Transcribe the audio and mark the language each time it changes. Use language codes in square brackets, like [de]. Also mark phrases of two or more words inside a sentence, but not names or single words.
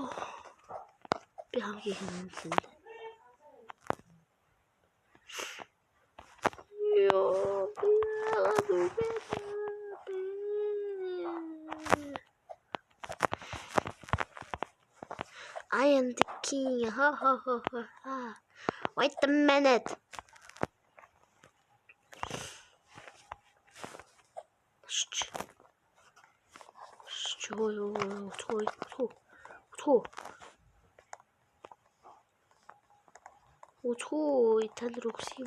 [mn] Би хамгийн хэмнэлсэн. Ёо. [en] I am the king. Ha ha ha ha. Wait a minute. [mn] Ой, тань рүүгс юм.